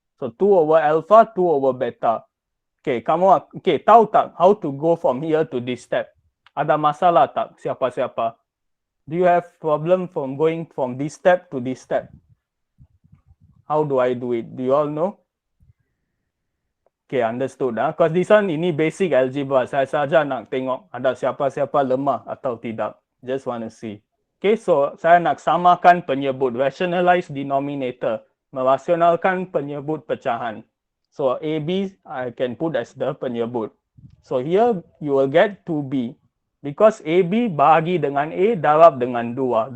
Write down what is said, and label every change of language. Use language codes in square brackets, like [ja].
[en] So 2 over alpha, 2 over beta. Okay, [ms] kamu tahu tak [en] how to go from here to this step? [ms] Ada masalah tak siapa-siapa? [en] Do you have problem from going from this step to this step? How do I do it? Do you all know? Okay, understood. Because this one ini basic algebra. [ms] Saya saja nak tengok ada siapa-siapa lemah atau tidak. [en] Just want to see. [ms] Okay, so saya nak samakan penyebut. [en] Rationalize denominator. [ms] Merasionalkan penyebut pecahan. [en] So AB I can put as the penyebut. So here you will get 2B. [ms] Because AB bahagi dengan A darab dengan 2.